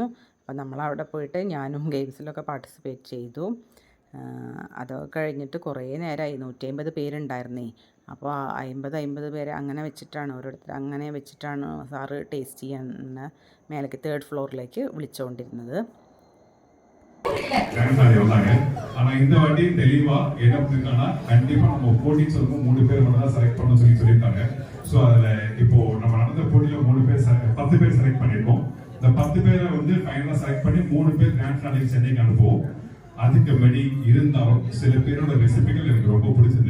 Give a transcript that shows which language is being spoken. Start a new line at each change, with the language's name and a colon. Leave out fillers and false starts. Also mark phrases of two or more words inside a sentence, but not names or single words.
Malayalam: അപ്പോൾ നമ്മളവിടെ പോയിട്ട് ഞാനും ഗെയിംസിലൊക്കെ പാർട്ടിസിപ്പേറ്റ് ചെയ്തു. അതൊക്കെ കഴിഞ്ഞിട്ട് കുറേ നേരമായി, 150 പേരുണ്ടായിരുന്നേ. അപ്പോൾ 50 പേരെ അങ്ങനെ വെച്ചിട്ടാണ് ഓരോരുത്തർ അങ്ങനെ വെച്ചിട്ടാണ് സാറ് ടേസ്റ്റ് ചെയ്യാൻ മേലേക്ക് 3rd ഫ്ലോറിലേക്ക് വിളിച്ചുകൊണ്ടിരുന്നത്.
Tamil: கிராண்ட்ஃபாதர் வந்தாங்க. ஆனா இந்த வாட்டி தெளிவா என்ன பண்ணிருக்காங்கன்னா கண்டிப்பா நம்ம போட்டின்னு சொல்லும்போது 3 பேர் மட்டும் தான் செலக்ட் பண்ணணும்னு சொல்லியிருக்காங்க. ஸோ அதுல இப்போ நம்ம நடந்த போட்டியில 10 பேர் செலக்ட் பண்ணிருக்கோம். இந்த 10 பேரை வந்து ஃபைனலா செலக்ட் பண்ணி 3 பேர்
English: grand finaleக்கு
Tamil: சென்னைக்கு அனுப்புவோம். அதுக்கு படி இருந்தாலும் சில பேரோட ரெசிபிகள் எனக்கு ரொம்ப பிடிச்சது.